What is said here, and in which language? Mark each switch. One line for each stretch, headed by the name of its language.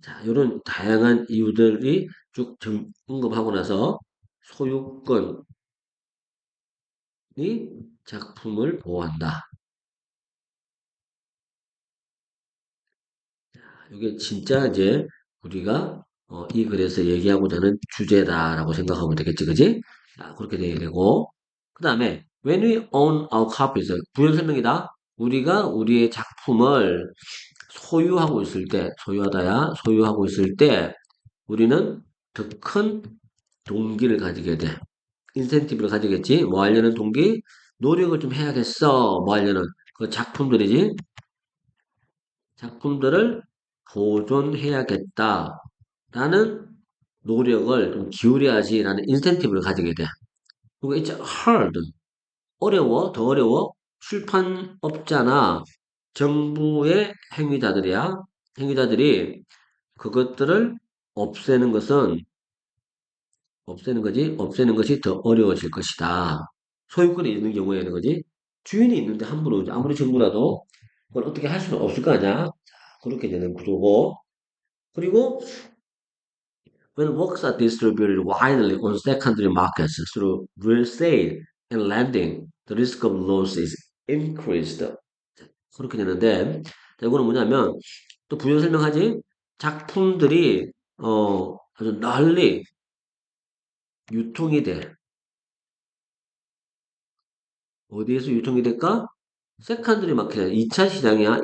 Korean: 자, 이런 다양한 이유들이 쭉 언급하고 나서 소유권이 작품을 보호한다. 이게 진짜 이제 우리가 이 글에서 얘기하고자 하는 주제다라고 생각하면 되겠지, 그지? 자, 그렇게 돼야 되고. 그 다음에,
English: when we own our copies,
Korean: 부연 설명이다. 우리가 우리의 작품을 소유하고 있을 때, 소유하다야, 소유하고 있을 때, 우리는 더 큰 동기를 가지게 돼. 인센티브를 가지겠지? 뭐 하려는 동기? 노력을 좀 해야겠어. 뭐 하려는 그 작품들이지? 작품들을 보존해야겠다. 라는 노력을 좀 기울여야지라는 인센티브를 가지게 돼. 그리고
English: it's hard.
Korean: 어려워, 더 어려워. 출판업자나 정부의 행위자들이야. 행위자들이 그것들을 없애는 것은, 없애는 거지, 없애는 것이 더 어려워질 것이다. 소유권이 있는 경우에는 거지. 주인이 있는데 함부로, 아무리 정부라도 그걸 어떻게 할 수는 없을 거 아니야. 자, 그렇게 되는 구조고.
English: 그리고 when works are distributed widely on secondary markets through real estate and lending, the risk of loss is increased.
Korean: 그렇게 되는데, 자, 이거는 뭐냐면, 또 부연 설명하지? 작품들이, 아주 널리 유통이 돼. 어디에서 유통이 될까? 세컨드리 마켓, 2차 시장이야.